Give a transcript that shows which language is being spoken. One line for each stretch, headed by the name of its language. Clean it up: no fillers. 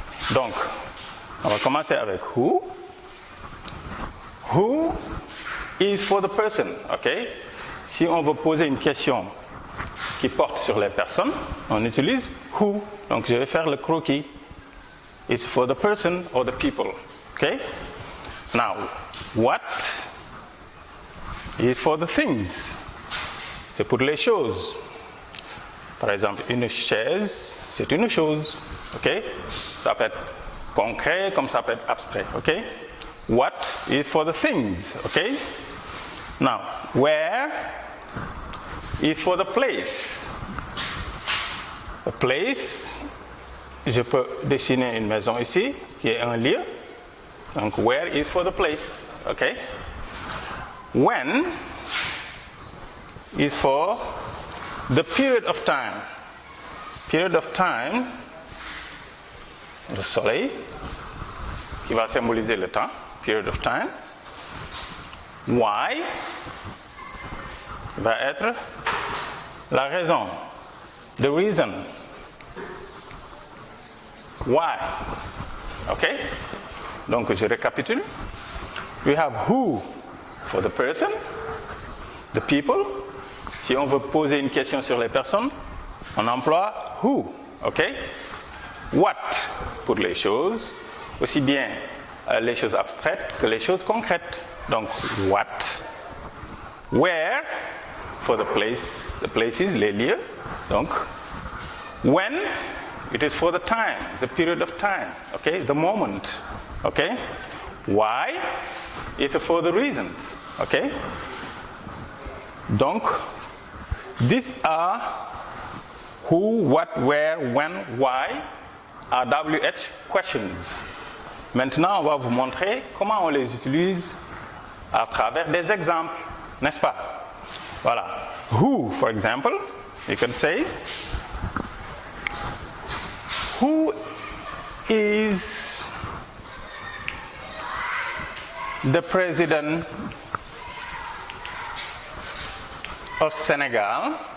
French: Donc on va commencer avec
English: who. Who is for the person, ok?
French: Si on veut poser une question qui porte sur les personnes, on utilise who. Donc je vais faire le croquis.
English: It's for the person or the people. Okay? Now, what is for the things?
French: C'est pour les choses. Par exemple, une chaise, c'est une chose. Okay? Ça peut être concret comme ça peut être abstrait.
English: Okay? What is for the things? Okay? Now, where is for the place? A place,
French: je peux dessiner une maison ici, qui est un lieu.
English: Donc, where is for the place. Okay? When is for the period of time. Period of time,
French: le soleil, qui va symboliser le temps. Period of time. Why va être la raison.
English: The reason.
French: Why. Okay? Donc je récapitule.
English: We have who for the person, the people.
French: Si on veut poser une question sur les personnes, on emploie who. Okay? What pour les choses, aussi bien les choses abstraites que les choses concrètes.
English: Donc what. Where for the places,
French: les lieux.
English: Donc when, it is for the time, the period of time, okay, the moment, okay. Why, it is for the reasons, okay. Donc, these are who, what, where, when, why are WH questions.
French: Maintenant, on va vous montrer comment on les utilise à travers des exemples, n'est-ce pas? Voilà.
English: Who, for example, you can say, who is the president of Senegal?